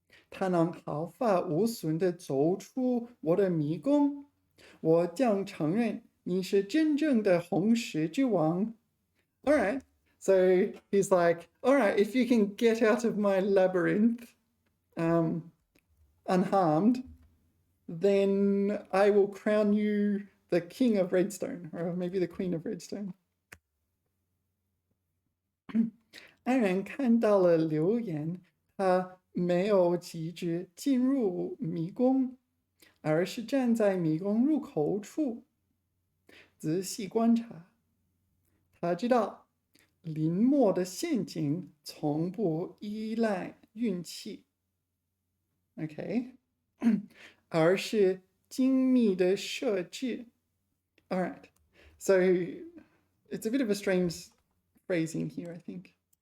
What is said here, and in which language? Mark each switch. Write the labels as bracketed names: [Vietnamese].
[Chinese] 他能毫发无损地走出我的迷宫，我将承认你是真正的红石之王。 [English] All right. So he's like, all right, if you can get out of my labyrinth unharmed, then I will crown you the king of redstone, or maybe the queen of redstone. [Chinese] 安然看到了留言，他没有急着进入迷宫，而是站在迷宫入口处，仔细观察。他知道林默的陷阱从不依赖运气 ，OK， 而是精密的设置。 [English] All right, so it's a bit of a strange phrasing here, I think.